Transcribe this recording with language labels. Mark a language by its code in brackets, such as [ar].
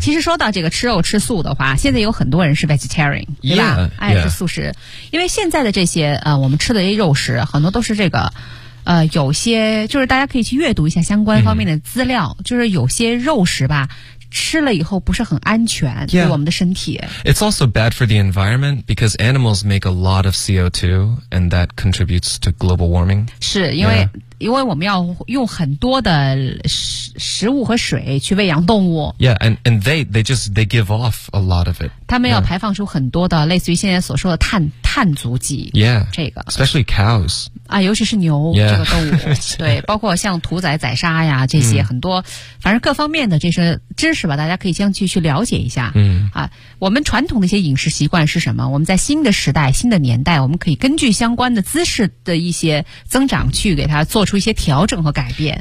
[zh] 其实说到这个吃肉吃素的话，现在有很多人是 vegetarian， 对吧？爱吃素食，因为现在的这些我们吃的这些肉食，很多都是这个，有些就是大家可以去阅读一下相关方面的资料，就是有些肉食吧。吃了以后不是很安全对我们的身体。 [en] It's also bad for the environment because animals make a lot of CO2 and that contributes to global warming. [zh] 是因为、 yeah. 因为我们要用很多的食物和水去喂养动物。 [en] Yeah, and they give off a lot of it. [zh] 他们要排放出很多的、 yeah. 类似于现在所说的碳足迹。 Yeah. 这个。 [en] Especially cows. [zh] 啊，尤其是牛、 yeah. 这个动物，对，包括像屠宰、宰杀呀这些、很多，反正各方面的这些知识吧，大家可以将去了解一下。嗯，啊，我们传统的一些饮食习惯是什么？我们在新的时代、新的年代，我们可以根据相关的姿势的一些增长，去给它做出一些调整和改变。